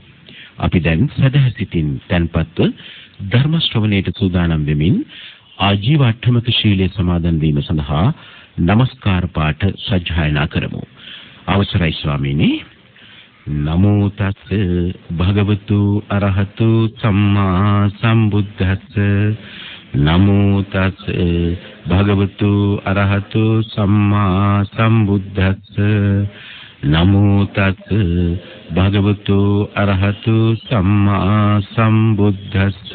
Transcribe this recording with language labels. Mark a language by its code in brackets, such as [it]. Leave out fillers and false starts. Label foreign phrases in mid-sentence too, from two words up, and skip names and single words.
[si] අපි දැන් සදහසිතින් තන්පත්ව ධර්ම ශ්‍රවණයට සූදානම් වෙමින් ආජීවාට්ඨමක ශීලයේ සමාදන් වීම සඳහා නමස්කාර පාඨ සජ්ජායනා කරමු. අවසරයි ස්වාමීනි. [pi] නමෝ තස් භගවතු අරහතු සම්මා සම්බුද්දස්ස. නමෝ තස් භගවතු අරහතු සම්මා සම්බුද්දස්ස. නමෝ තස් භගවතු අරහතු සම්මා සම්බුද්දස්ස.